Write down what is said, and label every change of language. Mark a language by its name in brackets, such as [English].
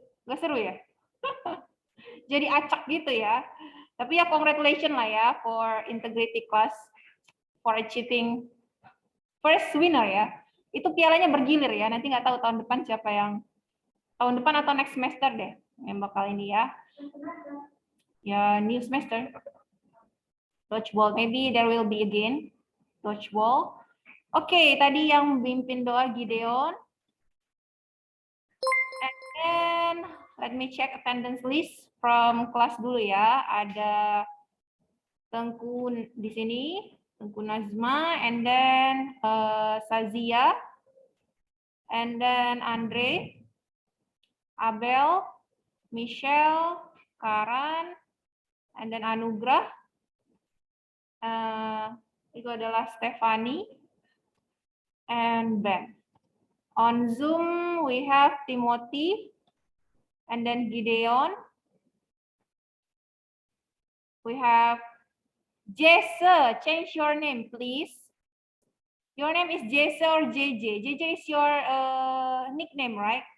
[Indonesian] Gak seru ya? Jadi acak gitu ya. [English] Tapi ya congratulations lah ya for integrity class for achieving first winner ya. [Indonesian] Itu pialanya bergilir ya. Nanti nggak tahu tahun depan siapa yang tahun depan atau [English] next semester [Indonesian] deh yang bakal ini ya. [English] Ya new semester. Dodgeball, maybe there will be again dodgeball. [Indonesian] Oke, tadi yang memimpin doa Gideon. [English] And then let me check attendance list from [Indonesian] kelas dulu ya. Ada Tengku di sini, Tengku Nazma, and then Sazia, and then Andre, Abel, Michelle, Karan, and then Anugrah. Itu adalah Stephanie and Ben. [English] On Zoom, we have Timothy, and then Gideon. We have Jesse. Change your name, please. Your name is Jesse or JJ? JJ is your nickname, right?